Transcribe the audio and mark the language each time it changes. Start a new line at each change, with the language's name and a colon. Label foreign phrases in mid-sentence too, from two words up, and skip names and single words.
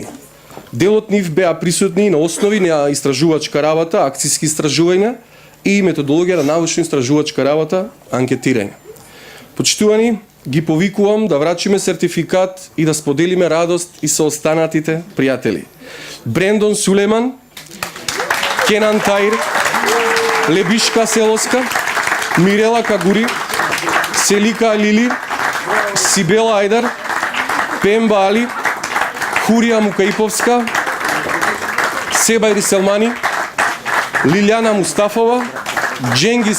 Macedonian: Дел од нив беа присутни на основи на истражувачка работа, акцијски истражувања и методологија на научно-истражувачка работа, анкетирање. Почитувани, ги повикувам да врачиме сертификат и да споделиме радост и со останатите пријатели. Брендон Сулеман, Кенан Таир, Лебишка Селоска, Мирела Кагури, Селика Лили, Сибела Ајдар, Пемба Али, Хурија Мукаиповска, Себајри Селмани, Лилјана Мустафова, Дженгис